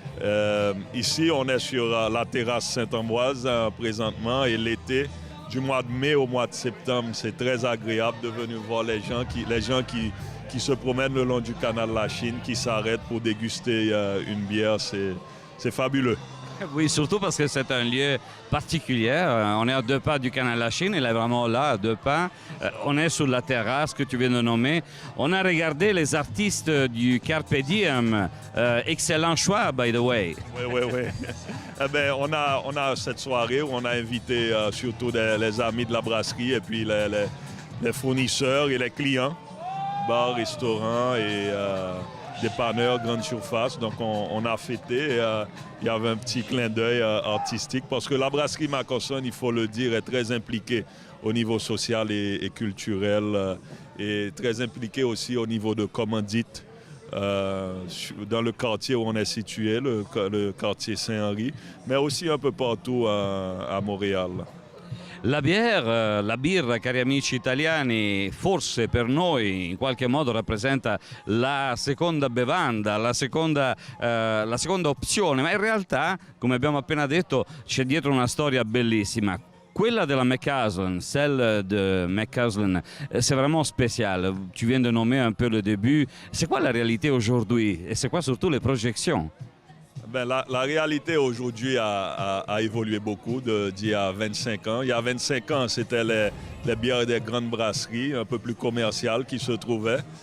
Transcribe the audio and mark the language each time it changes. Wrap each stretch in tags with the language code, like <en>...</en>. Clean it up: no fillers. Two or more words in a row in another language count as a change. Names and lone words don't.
<fr>Ici, on est sur la terrasse Saint-Ambroise présentement et l'été, du mois de mai au mois de septembre, c'est très agréable de venir voir les gens qui se promènent le long du canal de la Chine, qui s'arrêtent pour déguster une bière. C'est fabuleux. Oui, surtout parce que c'est un lieu particulier. On est à 2 pas du canal de la Chine, il est vraiment là, à 2 pas. On est sur la terrasse que tu viens de nommer. On a regardé les artistes du Carpe Diem. Excellent choix,</fr> <en>by the way.</en> <fr>Oui. Eh bien, on a cette soirée où on a invité surtout les amis de la brasserie et puis les fournisseurs et les clients, bars, restaurants et dépanneurs, grande surface. Donc on a fêté. Il y avait un petit clin d'œil artistique parce que la brasserie McCausland, il faut le dire, est très impliquée au niveau social et culturel et très impliquée aussi au niveau de commandite dans le quartier où on est situé, le quartier Saint-Henri, mais aussi un peu partout à Montréal. La bière,</fr> <it>la birra, cari amici italiani, forse per noi in qualche modo rappresenta la seconda bevanda, la seconda opzione, ma in realtà, come abbiamo appena detto, c'è dietro una storia bellissima.</it> <fr>Quella de la McCausland, celle de McCausland, c'est vraiment spécial. Tu viens de nommer un peu le début. C'est quoi la réalité aujourd'hui et c'est quoi surtout les projections? Ben, la réalité aujourd'hui a évolué beaucoup d'il y a 25 ans. Il y a 25 ans, c'était les bières des grandes brasseries, un peu plus commerciales qui se trouvaient.</fr>